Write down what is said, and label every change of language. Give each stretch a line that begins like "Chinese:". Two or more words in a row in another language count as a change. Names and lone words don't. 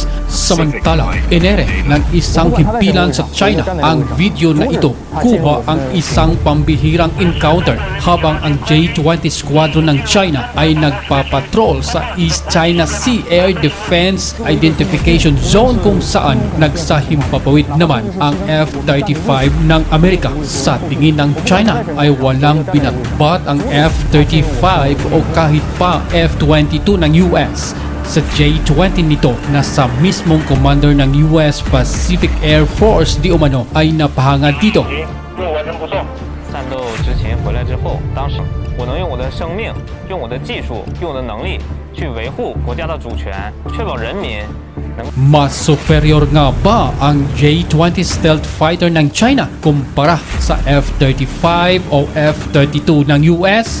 Filipino: Samantala, inere ng isang himpilan sa China ang video na ito, kuha ang isang pambihirang encounter habang ang J-20 squadron ng China ay nagpapatrol sa East China Sea Air Defense Identification Zone, kung saan nagsahimpapawid naman ang F-35 ng Amerika. Sa tingin ng China ay walang binatbat ang F-35 o kahit pa F-22 ng US. Sa J-20 nito na sa mismong commander ng US Pacific Air Force di umano ay napahanga dito.
Chinese: 战斗执勤回来之后，当时我能用我的生命、用我的技术、用我的能力去维护国家的主权，确保人民能。
Filipino: Mas superior nga ba ang J-20
English: stealth fighter
Filipino: ng China kumpara sa F-35 o F-32 ng US?